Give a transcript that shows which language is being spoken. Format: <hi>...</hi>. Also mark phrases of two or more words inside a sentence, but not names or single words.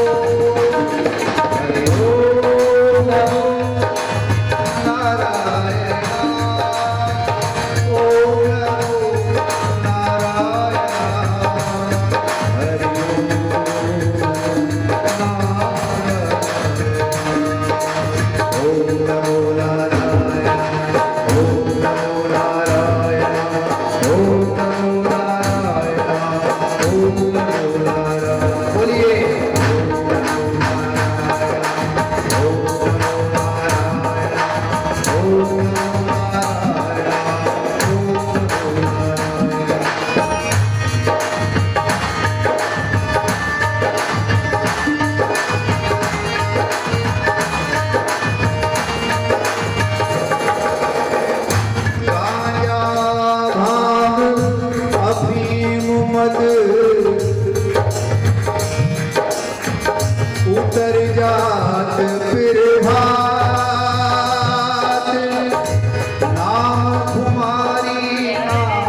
<hi>हरि ओम, हरि ओम नमो नारायण, ओम नमो नारायण, हरि ओम नमो नारायण, ओम नमो नारायण, ओम नमो नारायण, ओम नमो नारायण। बोलिए ओम नमो नारायण, ओम नमो नारायण, ओम नमो नारायण, ओम नमो नारायण। गांजा भांग अफीम मद उतर जात फिर भात नाम कुमारी नाम</hi>